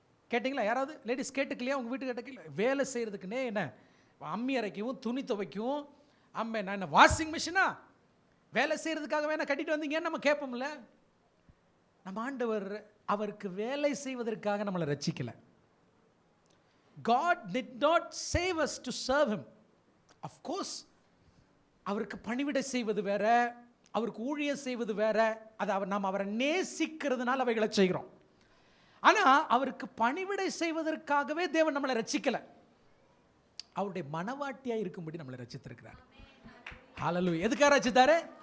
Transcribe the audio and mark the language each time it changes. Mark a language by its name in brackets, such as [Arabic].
[Tamil] கேட்டிங்களா? யாராவது லேடிஸ் கேட்டுக்கலையா? உங்கள் வீட்டுக்கார்ட்ட வேலை செய்கிறதுக்குன்னே என்ன அம்மி அரைக்கவும் துணி துவைக்கவும் அம்மே நான் என்ன வாஷிங் மிஷினா? வேலை செய்கிறதுக்காக வேணா கட்டிட்டு வந்தீங்கன்னு நம்ம கேட்போம்ல. நம்ம ஆண்டவர் அவருக்கு வேலை செய்வதற்காக நம்மளை ரட்சிக்கல. [English] God did not save us to serve him. Of course [Tamil] அவருக்கு பணிவிடை செய்வது வேற, அவருக்கு ஊழியம் செய்வது வேற. அது நாம் அவரை நேசிக்கிறதுனால அவைகளை செய்கிறோம். ஆனால் அவருக்கு பணிவிடை செய்வதற்காகவே தேவன் நம்மளை ரட்சிக்கல. அவருடைய மனவாட்டியாக இருக்கும்படி நம்மளை ரட்சித்திருக்கிறார். ஹல்லேலூயா. எதுக்காக ரட்சித்தாரு?